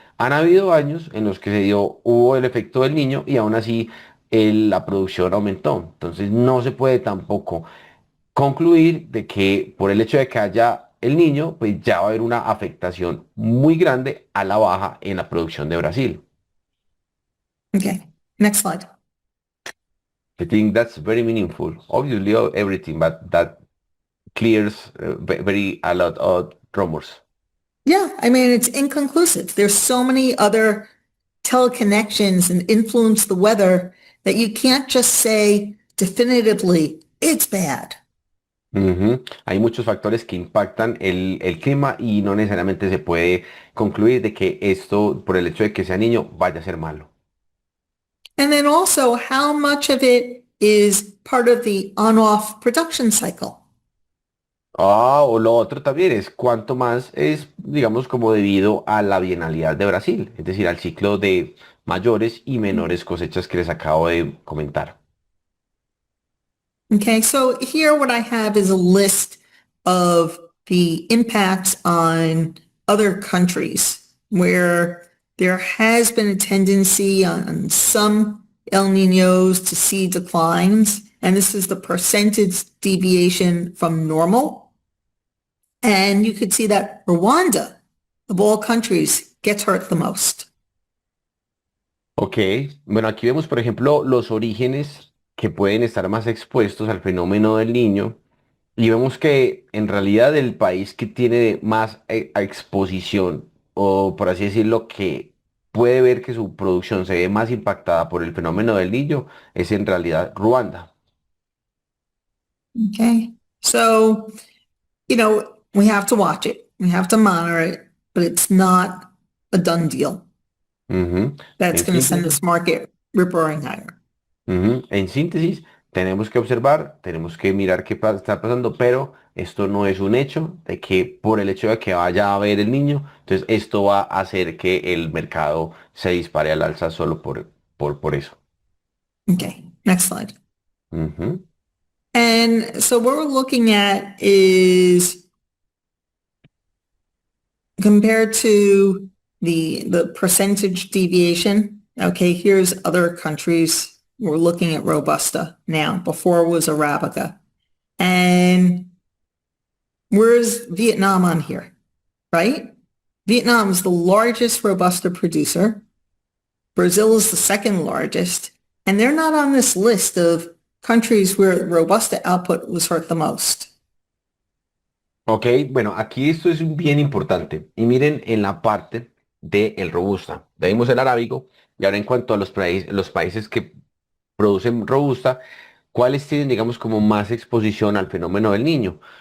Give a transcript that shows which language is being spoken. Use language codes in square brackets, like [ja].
[es] Han habido años en los que hubo el efecto del niño y aún así la producción aumentó. Entonces no se puede tampoco concluir de que por el hecho de que haya el niño, pues ya va a haber una afectación muy grande a la baja en la producción de Brasil. [en] Okay, next slide. I think that's very meaningful. Obviously, everything, but that clears very a lot of rumors. Yeah, I mean, it's inconclusive. There's so many other teleconnections and influence the weather that you can't just say definitively it's bad. Ujú. [es] Hay muchos factores que impactan el clima y no necesariamente se puede concluir de que esto, por el hecho de que sea niño, vaya a ser malo. [en] And then also how much of it is part of the on-off production cycle. [es] Ah, o lo otro también es cuánto más es, digamos, como debido a la bienalidad de Brasil, es decir, al ciclo de mayores y menores cosechas que les acabo de comentar. [en] Okay, so here what I have is a list of the impacts on other countries where there has been a tendency on some El Niños to see declines, and this is the percentage deviation from normal. And you could see that Rwanda, of all countries, gets hurt the most. [es] Ok, bueno, aquí vemos, por ejemplo, los orígenes que pueden estar más expuestos al fenómeno del niño y vemos que en realidad el país que tiene más exposición o por así decirlo, que puede ver que su producción se ve más impactada por el fenómeno del niño es en realidad Ruanda. [en] Okay, so we have to watch it. We have to monitor it, but it's not a done deal. Ujú. That's [es] En [en] going to send [es] síntesis, [en] this market rip-roaring higher. [es] En síntesis, tenemos que observar, tenemos que mirar qué está pasando, pero esto no es un hecho de que por el hecho de que vaya a haber el niño, entonces esto va a hacer que el mercado se dispare al alza solo por eso. [en] Okay, next slide. Ujú. And so what we're looking at is compared to the percentage deviation. Okay, here's other countries. We're looking at Robusta now. Before it was Arabica. And where's Vietnam on here, right? Vietnam is the largest Robusta producer. Brazil is the second largest, and they're not on this list of countries where Robusta output was hurt the most. [es] Ok, bueno, aquí esto es bien importante. Y miren en la parte del robusta. Ya vimos el arábigo. Y ahora en cuanto a los países que producen robusta, ¿cuáles tienen, digamos, como más exposición al fenómeno del niño?